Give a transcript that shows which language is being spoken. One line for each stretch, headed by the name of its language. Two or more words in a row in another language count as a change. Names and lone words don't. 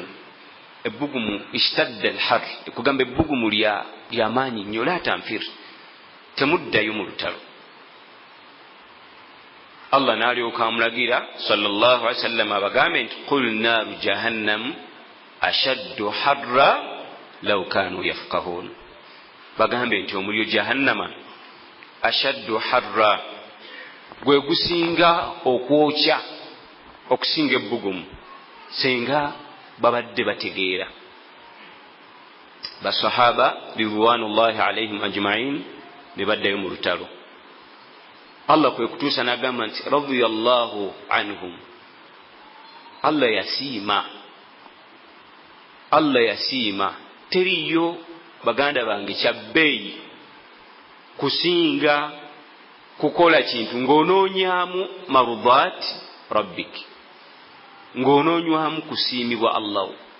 Ganda: Ebbugumu
Arabic: اشتد الحر,
Ganda: ekugamba ebbugumu lyamaanyi nnyo.
Arabic: لا تنفر,
Ganda: temuddayo mu lutalo. Allah n'alyoka amulagira
Arabic: صلى الله عليه وسلم
Ganda: abagambe nti
Arabic: قل نار جهنم أشد حرا لو كانوا يفقهون.
Ganda: Bagambe nti omuliro jahannama
Arabic: أشد حرا,
Ganda: gwe gusinga okwokya okusinga ebbugumu senga babadde bategeera. Basahaba
Arabic: رضوان الله عليهم أجمعين
Ganda: ne baddayo mu lutalo. Allah kwe kutuusa n'agamba nti
Arabic: رضي الله عنهم.
Ganda: Allah yasiima, Allah yasiima. Teriyo baganda bange kyabbeeyi kusinga kukola kintu ng'onoonyaamu
Arabic: مرضاة ربك,
Ganda: ng'onoonywamu kusiimibwa Allah.